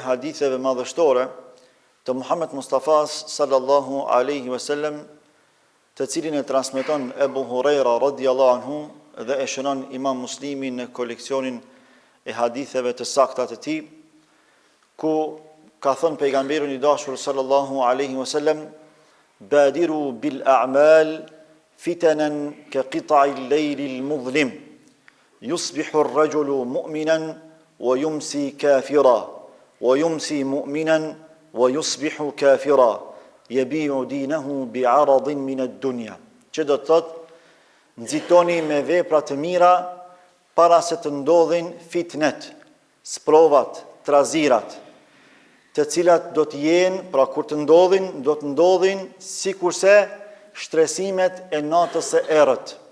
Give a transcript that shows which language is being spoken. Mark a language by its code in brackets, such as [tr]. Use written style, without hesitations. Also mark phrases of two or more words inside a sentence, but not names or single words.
[sq] haditheve madhështore të Muhammed Mustafas [ar] صلى الله عليه وسلم, [sq] të cilin e transmeton Ebu Huraira radhiyallahu [ar] anhu [sq] dhe e shënon Imam Muslimi në koleksionin e haditheve të sakta të tij, ku ka thënë pejgamberi i dashur [ar] صلى الله عليه وسلم: بادروا بالأعمال فتنا كقطع الليل المظلم يصبح الرجل مؤمنا ويمسي كافرا ويمسي مؤمنا ويصبح كافرا يبيع دينه بعرض من الدنيا. [sq] Që do të thotë, nxitoni me vepra të mira para se të ndodhin fitnet, sprovat, trazirat, të cilat do të jenë, pra kur të ndodhin, do të ndodhin sikurse shtresimet e natës së errët.